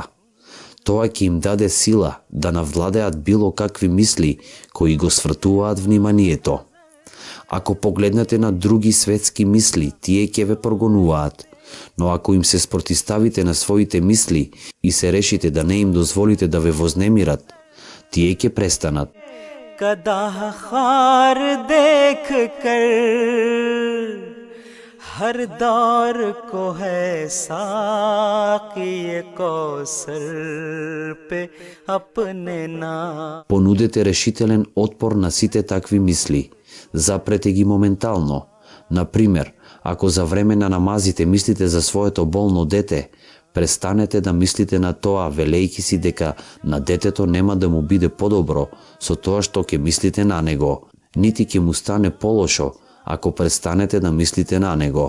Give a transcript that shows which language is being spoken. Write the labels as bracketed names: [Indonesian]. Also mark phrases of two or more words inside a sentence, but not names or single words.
[Macedonian] Тоа ќе им даде сила да навладеат било какви мисли кои го свртуваат вниманието. Ако погледнете на други светски мисли, тие ќе ве прогонуваат. Но ако им се спротиставите на своите мисли и се решите да не им дозволите да ве вознемират, тие ќе престанат. [Urdu] کدا خار دیکھ کر ہر دور کو ہے ساقی کوثر پے اپنے نام. [Macedonian] Понудете решителен отпор на сите такви мисли. Запрете ги моментално. Например, ако за време на намазите мислите за своето болно дете, престанете да мислите на тоа, велејќи си дека на детето нема да му биде подобро со тоа што ќе мислите на него, нити ќе му стане полошо ако престанете да мислите на него.